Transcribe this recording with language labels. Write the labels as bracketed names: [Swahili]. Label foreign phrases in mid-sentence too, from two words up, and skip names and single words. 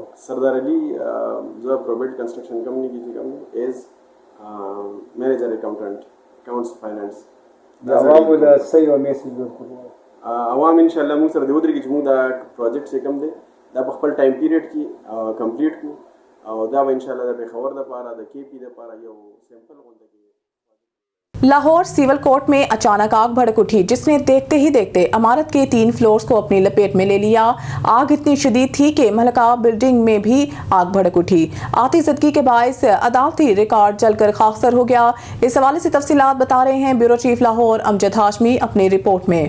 [Pashto] سردار علي زه پروبیټ کنسټرکشن کمپنۍ کې چې کوم [English] as manager accountant accounts finance [Pashto] د عوامو له څه یو میسیج ورکړو عوام انشاءالله مونږ سره دې ودرېږي چې مونږ دا پروجیکټ چې کوم دی دا په خپل [English] time period [Pashto] کې کمپلیټ کړو او دا به انشاءالله د پېښور دپاره د KP دپاره یو سیمپل غونډه کې [Urdu] لاہور [English] civil court [Urdu] میں اچانک آگ بھڑک اٹھی جس نے دیکھتے ہی دیکھتے عمارت کے 3 فلورز کو اپنی لپیٹ میں لے لیا. آگ اتنی شدید تھی کہ مہلکہ بلڈنگ میں بھی آگ بھڑک اٹھی. آتی زدگی کے باعث عدالتی ریکارڈ جل کر خاکسر ہو گیا. اس حوالے سے تفصیلات بتا رہے ہیں [English] bureau chief [Urdu] لاہور امجد ہاشمی اپنی رپورٹ میں.